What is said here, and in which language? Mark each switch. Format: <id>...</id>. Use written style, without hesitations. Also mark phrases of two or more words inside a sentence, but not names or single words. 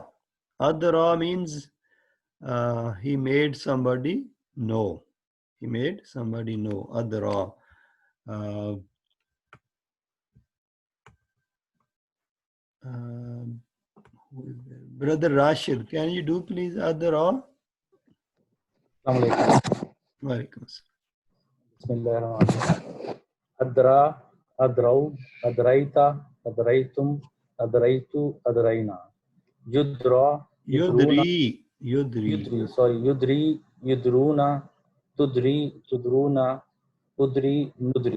<en>Adra means he made somebody know. He made somebody know. Adra. Who is there? Brother Rashid, can you do please Adra?</en> <ar>وعليكم السلام. بسم الله الرحمن الرحيم. أدرى، أدروا، أدريتَ، أدريتم، أدريتُ، أدرينا. يُدرى، يُدرون, Yudri. yudri, sorry, يدري، يدرون، تدري، تدرون، أدري، ندري.</ar>